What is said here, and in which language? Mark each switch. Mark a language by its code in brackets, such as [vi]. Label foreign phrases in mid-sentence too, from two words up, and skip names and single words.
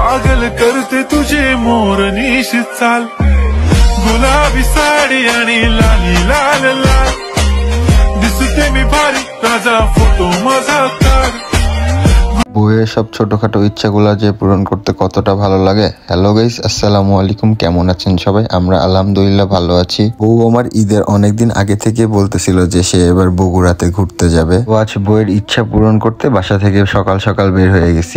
[mr] पागल करते तुझे मोरनीश चाल, गुलाबी साडी आणि लाली लाल लाल, दिसते मी भारी राजा फोटो माझा काढ। [bn] বউয়ের সব ছোটখাটো ইচ্ছাগুলো যে পূরণ করতে কতটা ভালো লাগে। [en] hello guys, [ar] السلام عليكم, [bn] কেমন আছেন সবাই? আমরা আলহামদুলিল্লাহ ভালো আছি। বউ আমার ঈদের অনেকদিন আগে থেকে বলতেছিল যে সে এবার বগুড়াতে ঘুরতে যাবে। তো আজ বউয়ের ইচ্ছা পূরণ করতে বাসা থেকে সকাল সকাল বের হয়ে গেছি।